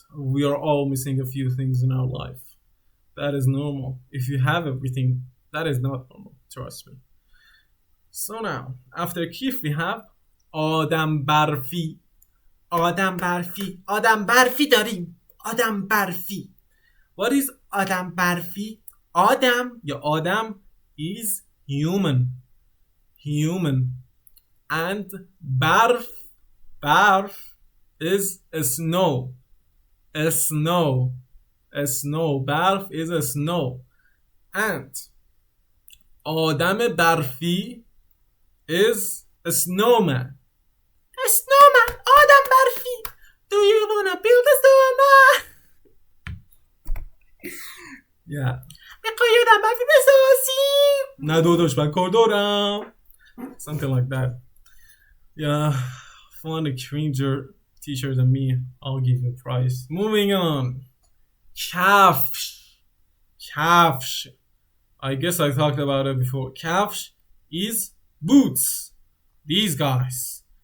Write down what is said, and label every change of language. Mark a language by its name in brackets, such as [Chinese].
[English] We are all missing a few things in our life. That is normal. If you have everything, that is not normal. Trust me. So now, after kif we have آدم برفی. [Persian] آدم برفی. آدم برفی داریم. آدم برفی. [English] What is آدم برفی? [Persian] آدم یا آدم [English] is human. Human. And برف. برف is a snow. A snow. A snow. برف is a snow. And آدم برفی is a snowman. A snowman. آدم برفی. Do you wanna build a snowman? Yeah. [Persian] میخوای آدم برفی بسازی؟ نه داداش من کار دارم. [English] Something like that. Yeah. Find a cringer teacher than me. I'll give you a prize. Moving on. Kafsh. Kafsh. I guess I talked about it before. Kafsh is boots. These guys.